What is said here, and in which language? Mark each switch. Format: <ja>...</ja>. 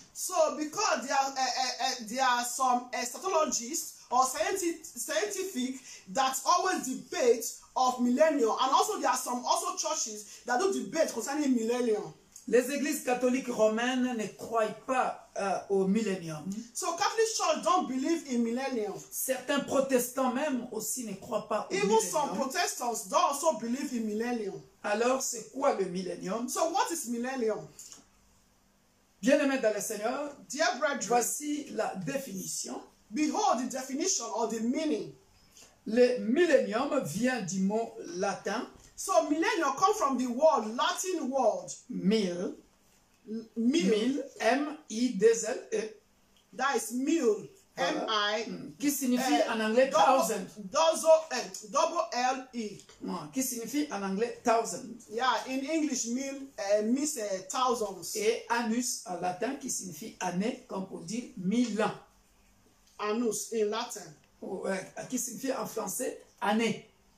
<en>So because there are some eschatologists or scientific that always debate of millennium, and also there are some also churches that do debate concerning millennium.</en> <fr>Les églises catholiques romaines ne croient pas au millénium.</fr> <en>So Catholic Church don't believe in millennium.</en> <fr>Certains protestants même aussi ne croient pas au</fr> <en>Even some</en> <fr>millénium.</fr> <en>Protestants don't also believe in millennium.</en> <fr>Alors, c'est quoi le millénium?</fr> <en>So what is millennium?</en> <fr>Bien-aimés dans le Seigneur,</fr> <en>Dear brethren,</en> <fr>voici la définition.</fr> <en>behold the definition or the meaning.</en> <fr>Le millénium vient du mot latin</fr> <en>So millennium come from the word, Latin word,</en> <la>mille, mil. M-I-2-L-E,</la> <en>That is mil.</en> <fr>Voilà. M-I. qui signifie en anglais thousand,</fr> <en>Double L-E.</en> <fr>qui signifie en anglais thousand,</fr> <en>Yeah, in English, mil means thousands.</en> <fr>et annus en latin qui signifie année, comme pour dire 1000 ans,</fr> <en>Annus in Latin.</en> <fr>qui signifie en français année,</fr>